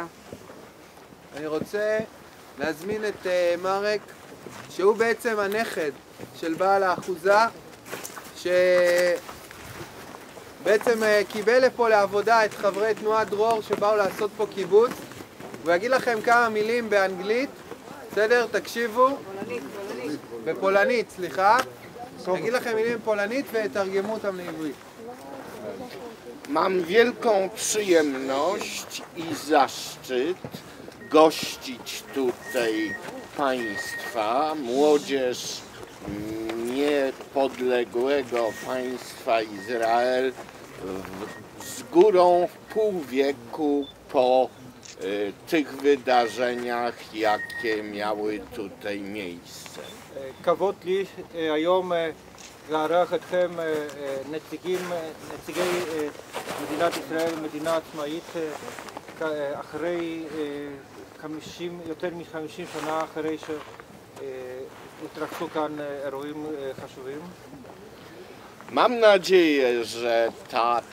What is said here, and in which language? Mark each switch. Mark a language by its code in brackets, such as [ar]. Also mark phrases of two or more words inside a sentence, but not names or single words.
[he] אני רוצה להזמין את מרק, שהוא בעצם הנכד של בעל האחוזה, שבעצם קיבל לפה לעבודה את חברי תנועת דרור שבאו לעשות פה קיבוץ. הוא יגיד לכם כמה מילים באנגלית, בסדר? תקשיבו. בפולנית, סליחה. יגיד לכם מילים בפולנית ותרגמו אותם לעברית. [pl] Mam wielką przyjemność i zaszczyt gościć tutaj Państwa, młodzież niepodległego państwa Izrael z górą w pół wieku po tych wydarzeniach, jakie miały tutaj miejsce. [he] כבוד לי היום לארח אתכם נציגי מדינת ישראל, מדינה עצמאית, אחרי יותר מ-50 שנה אחרי שהתרחשו כאן אירועים חשובים. [pl] Mam nadzieję, że ta